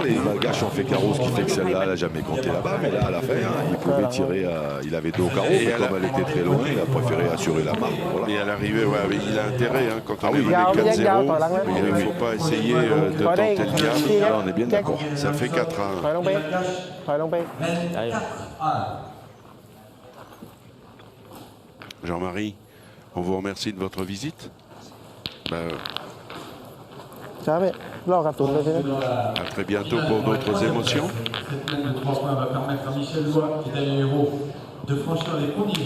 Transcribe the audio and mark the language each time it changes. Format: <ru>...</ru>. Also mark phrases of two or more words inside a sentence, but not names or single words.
<fr>Les Malgaches ont fait carreau, ce qui fait que celle-là, elle n'a jamais compté là-bas. Mais là, à la fin, il pouvait tirer. Il avait 2 au carreau, mais comme elle était très loin, il a préféré assurer la marque. Voilà. Et à l'arrivée, ouais, mais il a intérêt, hein, quand on est Il y a- mené il y a- 4-0, il y a- il ne faut pas essayer de tenter le diable. Là, on est bien d'accord. Ça fait 4-1.</fr> <th>ถอยลงไปถอยลงไป</th> <fr>Jean-Marie, on vous remercie de votre visite. Ben,</fr> <th>ช้าไปลอกกระสุนเลยใช่ไหม</th> <fr>à très bientôt pour d'autres émotions. Cette mène de 3 points va permettre à Michel Lois, qui est un héros, de franchir les premiers.</fr>